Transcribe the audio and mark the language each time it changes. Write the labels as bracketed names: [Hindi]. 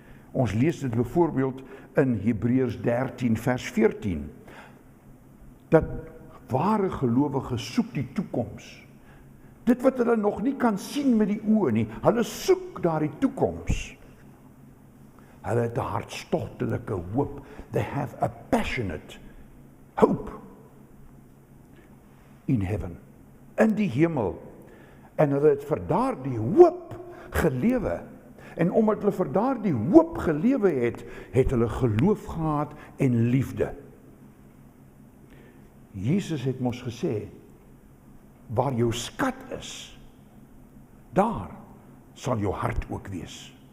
[Afrikaans] Ons lees dit byvoorbeeld in Hebreërs 13 vers 14, dat ware gelowiges soek die toekoms. Dit wat hulle nog nie kan sien met die oë nie, hulle soek daardie toekoms. Hulle het 'n hartstogtelike hoop. [English] They have a passionate hope in heaven, [Afrikaans] in die hemel. En hulle het vir daardie hoop gelewe. En omdat hulle vir daardie hoop gelewe het, het hulle geloof gehad en liefde. Jesus het mos gesê, waar jou skat is, daar sal jou hart ook wees.